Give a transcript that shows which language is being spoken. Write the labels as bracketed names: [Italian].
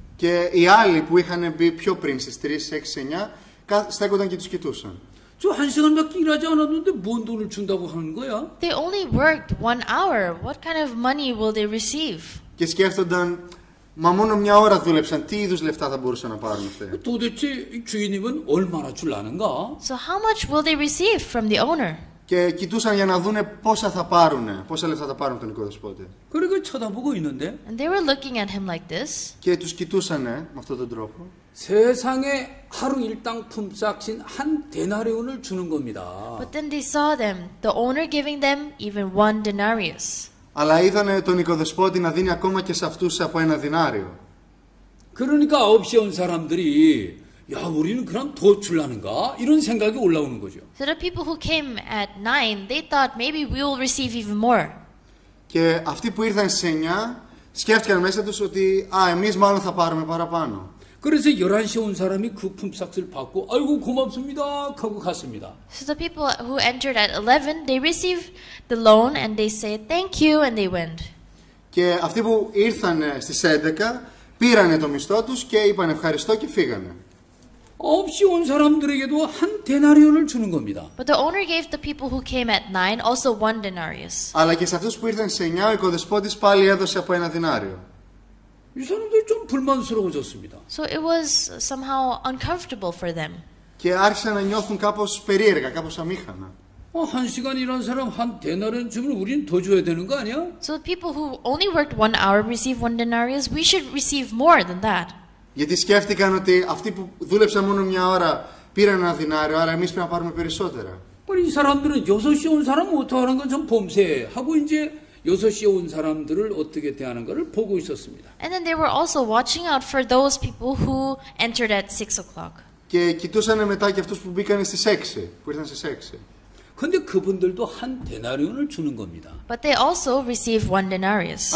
[Greek] Και οι άλλοι που είχαν μπει πιο πριν στις 3, 6, 9 στέκονταν και τους κοιτούσαν. [Korean] 저 1시간밖에 일하지 않았는데 뭔 돈을 준다고 하는 거야? [English] They only worked 1 hour. What kind of money will they receive? [Greek] Και σκέφτονταν, μα μόνο μια ώρα δούλεψαν, τι είδους λεφτά θα μπορούσαν να πάρουν αυτοί. [Korean] 도대체 이 주인님은 얼마나 줄라는가? [English] So how much will they receive from the owner? [Greek] Και κοιτούσαν για να δούνε πόσα λεφτά θα πάρουν τον οικοδεσπότη. [Korean] 그렇게 쳐다보고 있는데 [English] And they were looking at him like this. [Greek] Και τους κοιτούσαν με αυτόν τον τρόπο. [Korean] 세상에 하루 일당 품삯인 한 데나리온을 주는 겁니다. [English] But then they saw them, the owner giving them even 1 denarius. [Greek] Αλλά είδανε τον οικοδεσπότη να δίνει ακόμα και σε αυτούς από 1 δινάριο. [Korean] 그러니까 9시에 온 사람들이 야, 우리는 그럼 더 줄라는가? 이런 생각이 올라오는 거죠. [English] So the people who came at 9, they thought maybe we will receive even more. [Greek] Και αυτοί που ήρθαν στις 9 σκέφτηκαν μέσα τους ότι εμείς μάλλον θα πάρουμε παραπάνω. [Korean] 그래서 11시에 온 사람이 그 품삯을 받고 아이고 고맙습니다 하고 갔습니다. [English] So the people who entered at 11, they received the loan and they said thank you and they went. [Greek] Και αυτοί που ήρθαν στις 11 πήρανε το μισθό τους και είπαν ευχαριστώ και φύγανε. [Korean] 9시 온 사람들에게도 한 데나리온을 주는 겁니다. [English] But the owner gave the people who came at 9 also 1 denarius. [Greek] Αλλά και σε αυτούς που ήρθαν στις 9 ο οικοδεσπότης πάλι έδωσε από 1 δινάριο. [Korean] 이 사람들이 좀 불만스러워졌습니다. [English] So it was somehow uncomfortable for them. [Greek] Και άρχισαν να νιώθουν κάπως περίεργα, κάπως αμήχανα. [Korean] 한 시간 일한 사람 한 데나리온 주면 우리는 더 줘야 되는 거 아니야? [English] So the people who only worked 1 hour receive 1 denarius. We should receive more than that. [Greek] Γιατί σκέφτηκαν ότι αυτοί που δούλεψαν μόνο μια ώρα πήραν 1 δινάριο, άρα εμείς πρέπει να πάρουμε περισσότερα. [Korean] 이 사람들은 6시에 온 사람은 어떻게 하는 건 좀 봄새 하고 이제 6시에 온 사람들을 어떻게 대하는가를 보고 있었습니다. [English] And then they were also watching out for those people who entered at 6 o'clock. [Greek] Και κοιτούσαν μετά και αυτούς που μπήκαν στις 6, που ήρθαν στις 6. [Korean] 근데 그분들도 한 데나리온을 주는 겁니다. [English] But they also received 1 denarius.